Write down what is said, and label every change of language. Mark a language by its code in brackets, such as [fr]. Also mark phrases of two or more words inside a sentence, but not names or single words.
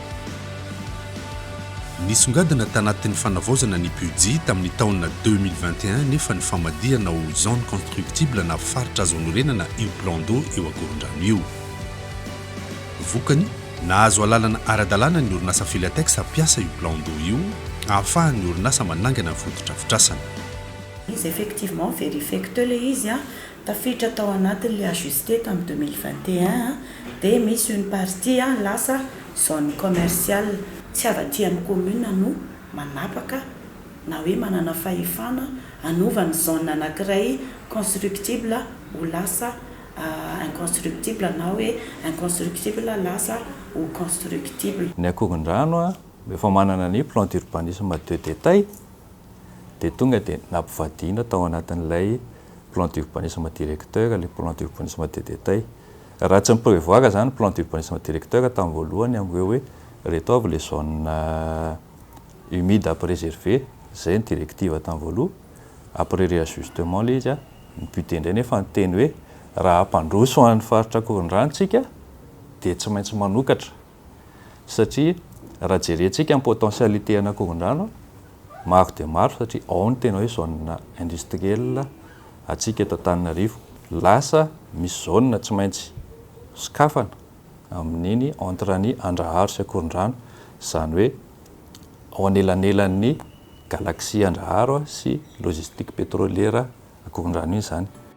[mg] Nisongadina tanatin'ny fanavaozana ny PUDI tamin'ny taona 2021 nefa ny famadihana ho [fr] zone constructible [mg] na faritra azo anorenana io [fr] plan d'eau [mg] eo Ankorondrano io. Vokany nahazo alalana ara-dalàna ny orinasa Filatex ampiasa io [fr] plan d'eau [mg] io ahafahan'ny orinasa manangana ny fotodrafitrasana. Izy [fr] effectivement vérifié que le [mg] izy tafiditra tao anatin'le ajusté tamin'ny 2021 dia misy [fr] une partie [mg] lasa [fr] zone commerciale [mg] tsy avadian'ny commune no manapaka na hoe manana fahefana anovany zone anankiray constructible ho lasa inconstructible na hoe inconstructible lasa ho constructible. Ny Ankorondrano efa manana ny [fr] plan d'urbanisme de détail [mg] dia tonga dia nampivadina tao anatin'ilay [fr] plan d'urbanisme directeur le plan d'urbanisme de détail. [mg] Raha tsy miprévoir zany [fr] plan d'urbanisme directeur [mg] tamin'ny voalohany amin'ireo hoe reto avy [fr] les zones humides à préserver, [mg] zay ny directive tamin'ny voaloha. [fr] Après réajustement [mg] le izy ny but indray nefa ny teny hoe raha hampandroso amin'ny faritra Ankorondranotsika dia tsy maintsy manokatra satria raha jerentsika ny potentialité ana Ankorondrano maro dia maro satria ao ny tena hoe [fr] zone industrielle [mg] atsika eto Antananarivo lasa misy zone tsy maintsy sokafana amin'iny entre ny Andraharo sy Ankorondrano, zany hoe ao anelanelan'ny galaxie Andraharo sy [fr] logistique pétrolière [mg] Ankorondrano iny zany.